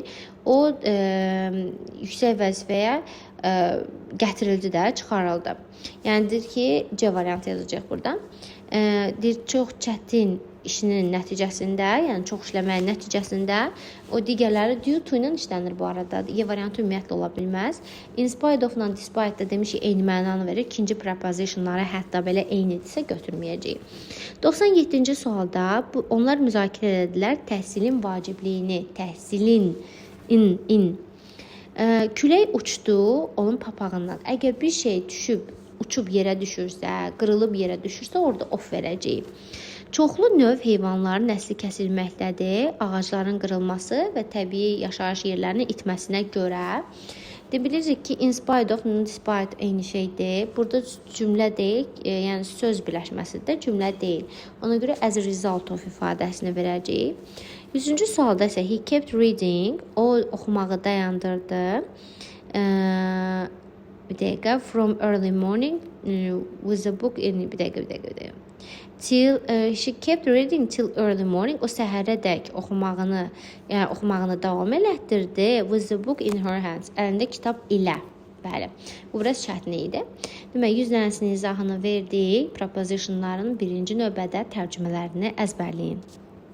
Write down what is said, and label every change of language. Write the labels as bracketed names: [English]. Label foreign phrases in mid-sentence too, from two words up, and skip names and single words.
[Azerbaijani] O yüksək vəzifəyə gətirildi də, çıxarıldı. Yəni deyir ki, C variantı yazacaq buradan. Deyir, çox çətin işinin nəticəsində, yəni çox işləməyin nəticəsində o digərləri [English] due to [Azerbaijani] ilə işlənir bu arada. Y variantı ümumiyyətlə ola bilməz. [English] In spite of- [Azerbaijani] la despite də demiş ki, eyni mənanı verir. İkinci prepositionları hətta belə eynidirsə götürməyəcəyik. 97-ci sualda onlar müzakirə edildilər təhsilin vacibliyini, təhsilin külək uçdu onun papağından. Əgər bir şey uçub yerə düşürsə, qırılıb yerə düşürsə, orada of verəcəyik. Çoxlu növ heyvanların nəsli kəsilməkdədir. Ağacların qırılması və təbii yaşayış yerlərinin itməsinə görə. Bilirik ki, [English] in spite of, despite [Azerbaijani] eyni şeydir. Burada cümlə deyil, yəni söz birləşməsidir, cümlə deyil. Ona görə [English] as a result of [Azerbaijani] ifadəsini verəcəyik. 100-cü sualda isə [English] he kept reading, [Azerbaijani] o oxumağı dayandırdı. Bir dəqiqə. [English] From early morning with a book in [Azerbaijani] bir dəqiqə. [English] Till she kept reading till early morning. [Azerbaijani] O səhərədək oxumağını davam elətdirdi. [English] With a book in her hands. [Azerbaijani] Əlində kitab ilə. Bəli. Bu biraz çətin idi. Demək, 100 dənəsinin izahını verdik. Prepositionların birinci növbədə tərcümələrini əzbərləyin.